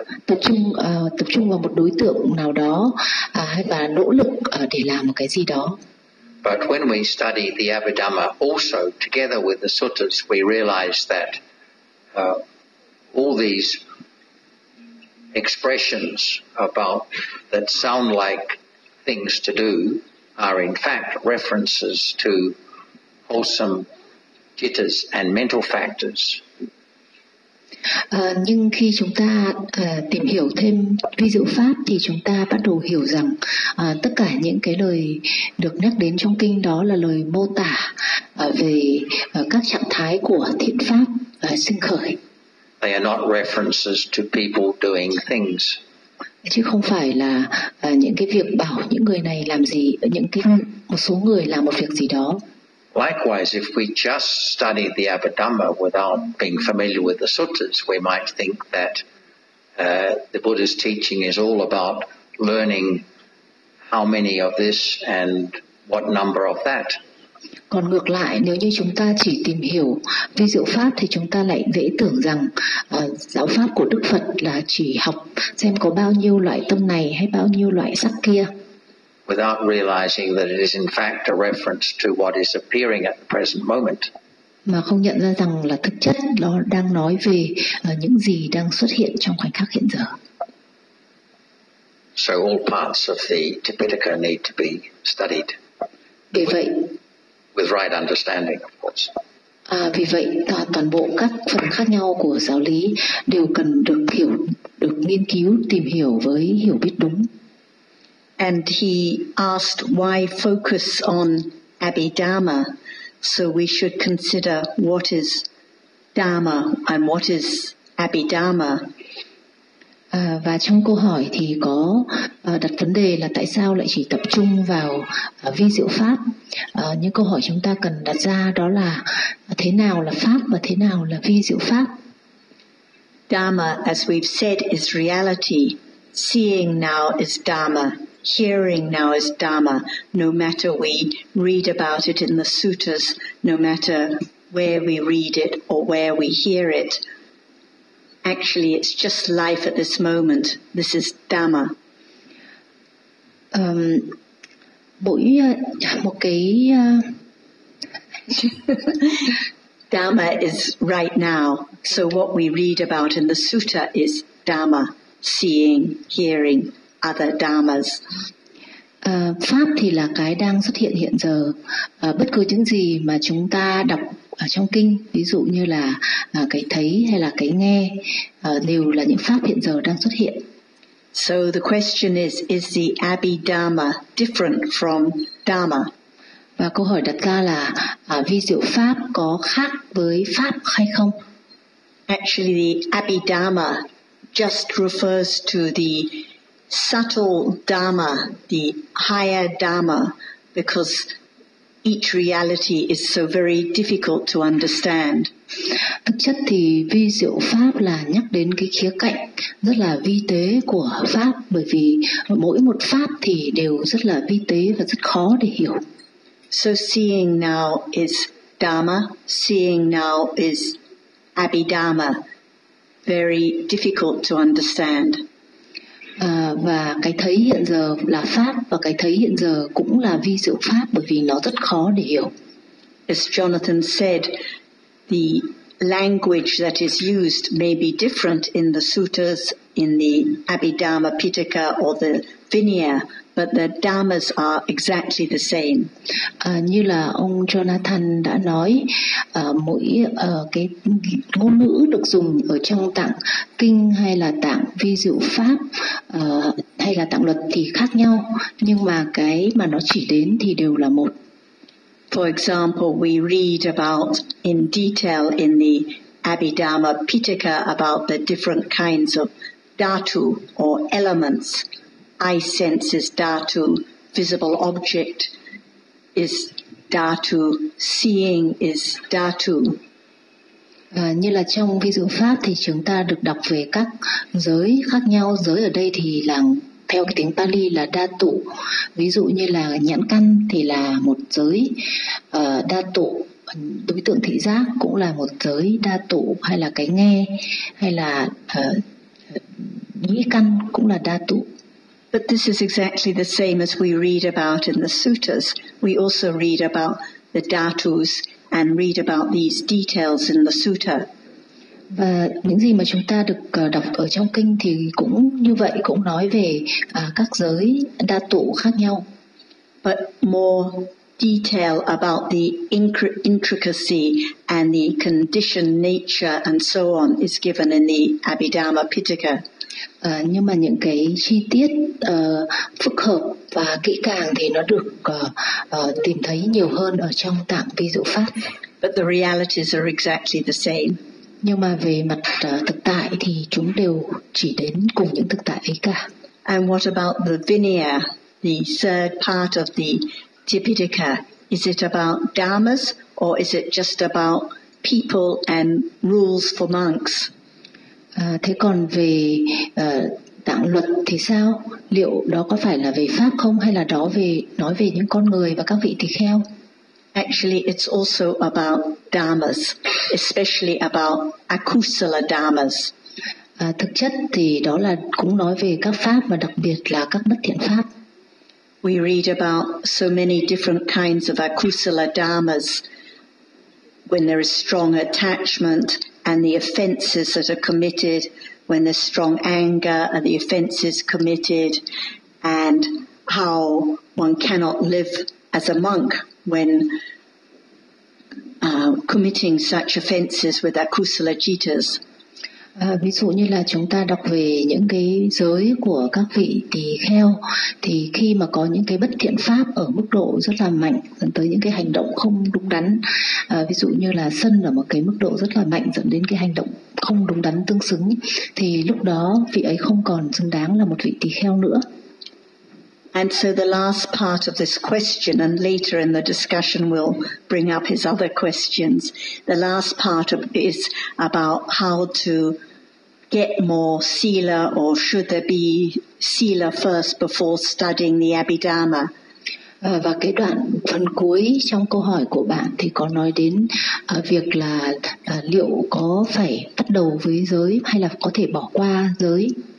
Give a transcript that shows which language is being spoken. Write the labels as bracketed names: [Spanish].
[Vietnamese] Tập trung vào một đối tượng nào đó hay là nỗ lực để làm một cái gì đó. [English] But when we study the Abhidhamma also together with the suttas, we realize that all these expressions about that sound like things to do are in fact references to wholesome jitters and mental factors. [Vietnamese] Nhưng khi chúng ta tìm hiểu thêm vi diệu pháp thì chúng ta bắt đầu hiểu rằng tất cả những cái lời được nhắc đến trong kinh đó là lời mô tả về các trạng thái của thiện pháp sinh khởi. [English] They are not references to people doing things. [Vietnamese] Chứ không phải là những cái việc bảo những người này làm gì, những cái một số người làm một việc gì đó. [English] Likewise, if we just study the Abhidhamma without being familiar with the suttas, we might think that the Buddha's teaching is all about learning how many of this and what number of that. [Vietnamese] Còn ngược lại, nếu như chúng ta chỉ tìm hiểu vi diệu pháp thì chúng ta lại dễ tưởng rằng giáo pháp của Đức Phật là chỉ học xem có bao nhiêu loại tâm này hay bao nhiêu loại sắc kia. [English] Without realizing that it is in fact a reference to what is appearing at the present moment. [Vietnamese] Mà không nhận ra rằng là thực chất nó đang nói về những gì đang xuất hiện trong khoảnh khắc hiện giờ. [English] So all parts of the Tipitaka need to be studied. [Vietnamese] Vì vậy, [English] with right understanding, of course. [Vietnamese] Vì vậy, toàn bộ các phần khác nhau của giáo lý đều cần được hiểu, được nghiên cứu, tìm hiểu với hiểu biết đúng. [English] And he asked why focus on Abhidhamma, so we should consider what is Dhamma and what is Abhidhamma. [Vietnamese] Và trong câu hỏi thì có đặt vấn đề là tại sao lại chỉ tập trung vào vi diệu pháp. Những câu hỏi chúng ta cần đặt ra đó là thế nào là pháp và thế nào là vi diệu pháp. [English] Dhamma, as we've said, is reality. Seeing now is Dhamma. Hearing now is Dhamma, no matter we read about it in the suttas, no matter where we read it or where we hear it. Actually, it's just life at this moment. This is Dhamma. Dhamma is right now. So what we read about in the sutta is Dhamma, seeing, hearing. Other dhammas. [Vietnamese] Pháp thì là cái đang xuất hiện hiện giờ. Bất cứ những gì mà chúng ta đọc ở trong kinh, ví dụ như là cái thấy hay là cái nghe, đều là những pháp hiện giờ đang xuất hiện. [English] So the question is the Abhidhamma different from Dhamma? [Vietnamese] Và câu hỏi đặt ra là vi diệu pháp có khác với pháp hay không? [English] Actually, the Abhidhamma just refers to the subtle dharma, the higher dharma, because each reality is so very difficult to understand. [Vietnamese] Thực chất thì vi diệu pháp là nhắc đến cái khía cạnh rất là vi tế của pháp, bởi vì mỗi một pháp thì đều rất là vi tế và rất khó để hiểu. [English] So seeing now is dharma, seeing now is abhidhamma, very difficult to understand. [Vietnamese] Và cái thấy hiện giờ là pháp và cái thấy hiện giờ cũng là vi diệu pháp bởi vì nó rất khó để hiểu. [English] As Jonathan said, the language that is used may be different in the suttas, in the Abhidhamma Pitaka or the Vinaya, but the dhammas are exactly the same. [Vietnamese] Như là ông Jonathan đã nói, mỗi cái ngôn ngữ được dùng ở trong tạng kinh hay là tạng vi diệu pháp hay là tạng luật thì khác nhau, nhưng mà cái mà nó chỉ đến thì đều là một. [English] For example, we read about in detail in the Abhidhamma Pitaka about the different kinds of dhatu or elements. Eye sense is dhatu, visible object is dhatu, seeing is dhatu. [Vietnamese] Như là trong vi diệu pháp thì chúng ta được đọc về các giới khác nhau. Giới ở đây thì là theo cái tiếng Pali là dhatu. Ví dụ như là nhãn căn thì là một giới dhatu. Đối tượng thị giác cũng là một giới dhatu, hay là cái nghe, hay là nhĩ căn cũng là dhatu. [English] But this is exactly the same as we read about in the suttas. We also read about the dhatus and read about these details in the sutta. [Vietnamese] Và những gì mà chúng ta được đọc ở trong kinh thì cũng như vậy, cũng nói về các giới đa tụ khác nhau. [English] But more detail about the intricacy and the conditioned nature and so on is given in the Abhidhamma Pitaka. [Vietnamese] Nhưng mà những cái chi tiết phức hợp và kỹ càng thì nó được tìm thấy nhiều hơn ở trong tạng ví dụ pháp. [English] But the realities are exactly the same. [Vietnamese] Nhưng mà về mặt thực tại thì chúng đều chỉ đến cùng những thực tại ấy cả. [English] And what about the Vinaya, the third part of the Tipitaka? Is it about dharmas or is it just about people and rules for monks? [Vietnamese] Thế còn về tạng luật thì sao? Liệu đó có phải là về pháp không hay là đó về nói về những con người và các vị tỳ kheo? [English] Actually, it's also about dharmas, especially about akusala dharmas. [Vietnamese] Thực chất thì đó là cũng nói về các pháp và đặc biệt là các bất thiện pháp. [English] We read about so many different kinds of akusala dharmas when there is strong attachment and the offenses that are committed, when there's strong anger and the offenses committed, and how one cannot live as a monk when committing such offenses with akusala jitas. [Vietnamese] Ví dụ như là chúng ta đọc về những cái giới của các vị tỳ kheo, thì khi mà có những cái bất thiện pháp ở mức độ rất là mạnh, dẫn tới những cái hành động không đúng đắn, ví dụ như là sân ở một cái mức độ rất là mạnh dẫn đến cái hành động không đúng đắn tương xứng, thì lúc đó vị ấy không còn xứng đáng là một vị tỳ kheo nữa. [English] And so the last part of this question, and later in the discussion we'll bring up his other questions, the last part of, is about how to get more sila, or should there be sila first before studying the Abhidhamma. [Vietnamese] Và cái đoạn phần cuối trong câu hỏi của bạn thì có nói đến việc là liệu có phải bắt đầu với giới hay là có thể bỏ qua giới.